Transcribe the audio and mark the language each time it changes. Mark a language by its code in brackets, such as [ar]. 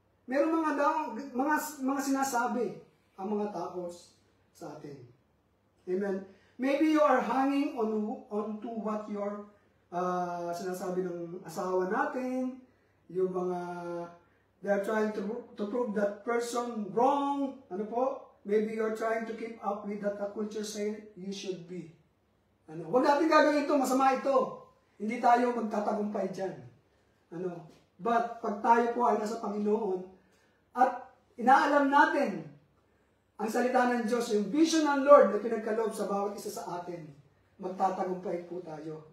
[tl] Merong mga sinasabi ang mga tao sa atin. Amen. [en] Maybe you are hanging on to what your [tl] sinasabi ng asawa natin, yung mga [en] they are trying to prove that person wrong. [tl] Ano po? [en] Maybe you're trying to keep up with that the culture say you should be. [tl] Ano? Huwag natin gagawin ito, masama ito. Hindi tayo magtatagumpay dyan. Ano? But pag tayo po ay nasa Panginoon at inaalam natin ang salita ng Diyos, yung vision ng Lord na pinagkaloob sa bawat isa sa atin, magtatagumpay po tayo.